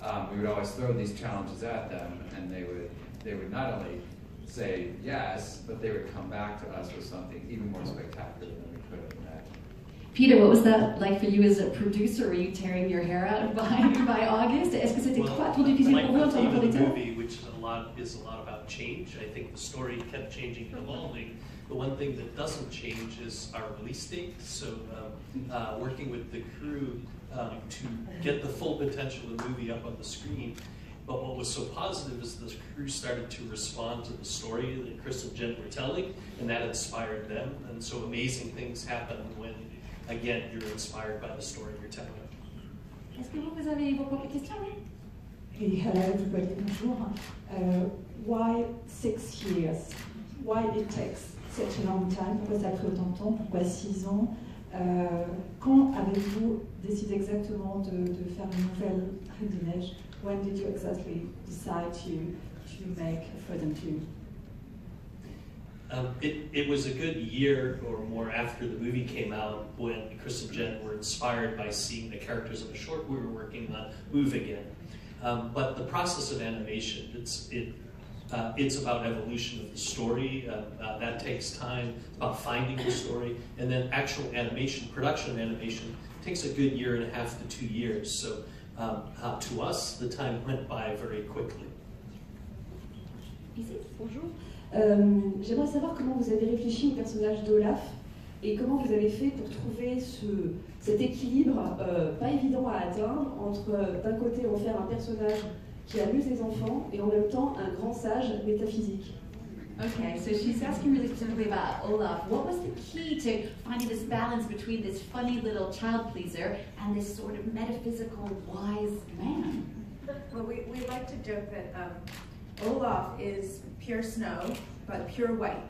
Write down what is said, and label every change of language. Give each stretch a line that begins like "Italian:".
English: We would always throw these challenges at them, and they would not only say yes, but they would come back to us with something even more spectacular than we could have imagined. Peter, what was that like for you as a producer? Were you tearing your hair out by August?
French: Est-ce que c'était trop difficile pour vous en tant que producteur?
English: Movie, which is a lot about change. I think the story kept changing and evolving. The one thing that doesn't change is our release date. So working with the crew to get the full potential of the movie up on the screen. But what was so positive is the crew started to respond to the story that Chris and Jen were telling, and that inspired them. And so amazing things happen when, again, you're inspired by the story you're telling.
French: Est-ce que vous avez vos propres questions?
English: Hey, hello everybody,
French: bonjour.
English: Why 6 years? Why it takes such a long time?
French: Pourquoi ça a pris autant de temps? Pourquoi 6 ans? Quand avez-vous décidé exactement de faire une nouvelle Reine des Neiges?
English: When did you exactly decide to make Frozen 2? It was a good year or more after the movie came out when Chris and Jen were inspired by seeing the characters of the short we were working on move again. But the process of animation, it's about evolution of the story. That takes time. It's about finding the story. And then actual animation, production animation, takes a good 1.5 to 2 years. So to us, the time went by very quickly.
French: Bonjour. J'aimerais savoir comment vous avez réfléchi au personnage d'Olaf et comment vous avez fait pour trouver cet équilibre pas évident à atteindre entre d'un côté en faire un personnage qui amuse les enfants et en même temps un grand sage métaphysique.
English: Okay, so she's asking really specifically about Olaf. What was the key to finding this balance between this funny little child pleaser and this sort of metaphysical wise man? Well, we like to joke that Olaf is pure snow, but pure white.